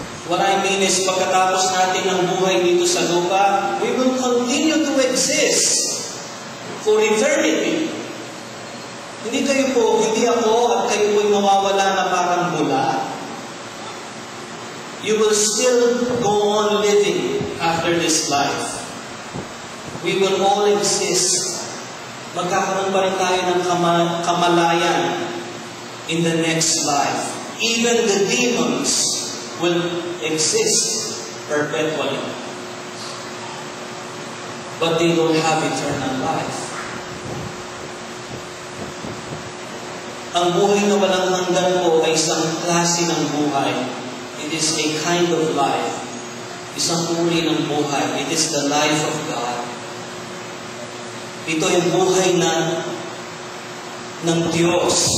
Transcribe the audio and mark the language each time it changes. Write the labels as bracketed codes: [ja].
[en] What I mean is, [tl] pagkatapos natin ng buhay dito sa lupa, [en] we will continue to exist for eternity. [tl] Hindi ako at kayo po'y mawawala na parang bula. [en] You will still go on living after this life. We will all exist. [tl] Magkakaroon pa rin tayo ng kamalayan [en] in the next life. Even the demons will exist perpetually. But they don't have eternal life. [tl] Ang buhay na walang hanggan po ay isang klase ng buhay. [en] It is a kind of life. [tl] Isang uri ng buhay. [en] It is the life of God. [tl] Ito ay buhay ng Diyos.